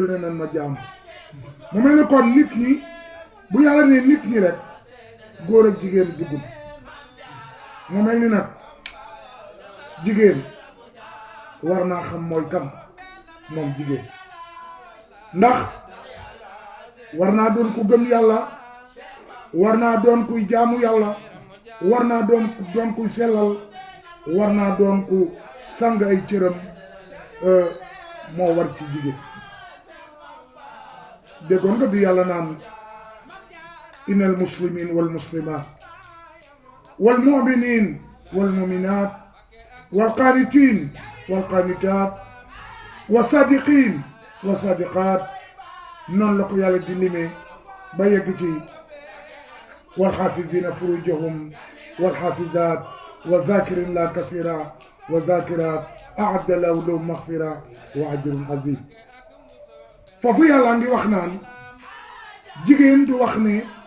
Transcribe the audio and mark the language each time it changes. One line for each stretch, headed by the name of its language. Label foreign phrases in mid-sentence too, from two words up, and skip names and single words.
Wolof: ne nan ma jaam mu mel ne kon nit ñi bu yàlla ne nit ñi rek góor ak jigéen duggul mu mel ni nag jigéen war naa xam mooy kan moom jigéen ndax war naa doon ku gëm yàlla war naa doon kuy jaamu yàlla war naa doon kuy sellal war naa doon ku sang ay cëram moo war ci jigéen déggoon nga bi yàlla naan
Arabic: إن المسلمين والمسلمات والمؤمنين والمؤمنات و القانتين والقانتات والصادقين والصادقات
Wolof: noonu la ko yàlla di limee ba yegg ci
Arabic: والحافظين فروجهم والحافظات والذاكرين الله كثيرا والذاكرات أعد لهم مغفرة وأجرا عظيما
Wolof: foofu yàlla ngi wax naan jigéen du wax ne